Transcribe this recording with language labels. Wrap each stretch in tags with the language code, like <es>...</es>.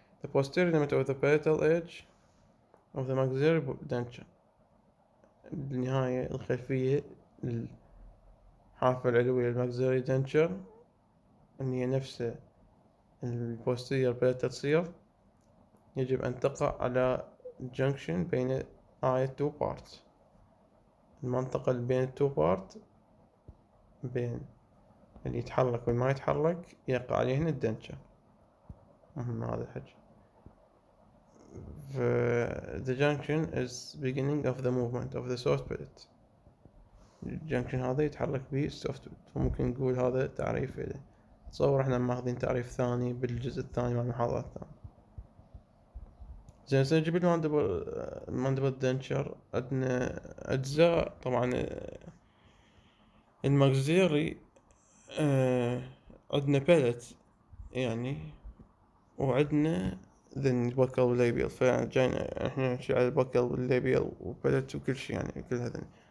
<en>the posterior limit of the palatal edge of the maxillary denture،</en> <ar>النهاية الخلفية الحافة العلوية الماكسيلاري denture، إن هي نفس posterior palatal تصير، يجب أن تقع على junction بين</ar> <en>two parts،</en> <ar>المنطقة اللي بين two parts، بين اللي يتحرك والما يتحرك يقع عليه هنا الدنشر. مهم هذا الحكي.</ar> <en>the junction is beginning of the movement of the soft palate،</en> <ar>الجنكشن هذا يتحرك به السوفت palate، فممكن نقول هذا تعريف له. تصور احنا ماخذين تعريف ثاني بالجزء الثاني من المحاضرة الثانية. زين هسه نجيب الماندبل دنشر. عندنا أجزاء طبعا الماكسيلري، عندنا بالت يعني، وعندنا ذن البكال والليبيال، فجاينا احنا نحكي على البكال والليبيال وبالت وكل شي يعني كل هذا.</ar>